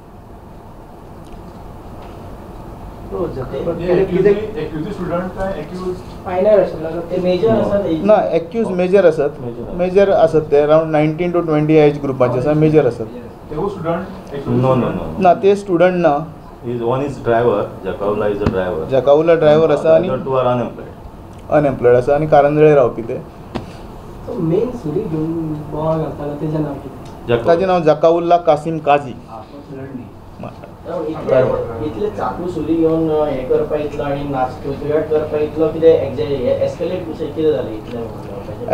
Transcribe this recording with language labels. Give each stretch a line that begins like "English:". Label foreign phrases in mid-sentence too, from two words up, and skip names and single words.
Konkani: ना एक्यूज मेजर आसात ते अरावंड 19 to 20 एज ग्रुपाचे आसा. मेजर आसात ना ते स्टुडंट ना.
English: One is driver, Jakaula is a driver.
Konkani: जकाउल्ला ड्रायव्हर आसा आनी
English: two are unemployed.
Konkani: अनएम्प्लॉयड आसा आनी कारंजळे रावपी ते. मेन सुरी घेऊन बोवाळ घालताना तेजें नांव कितें? ताचें नांव जकाउल्ला कासिम काझी. इतले चाकू सुरी घेवन हें करपा इतलो आनी नाचक्युएट करपा इतलो कितें एस्केलेट कितें जालें इतलें?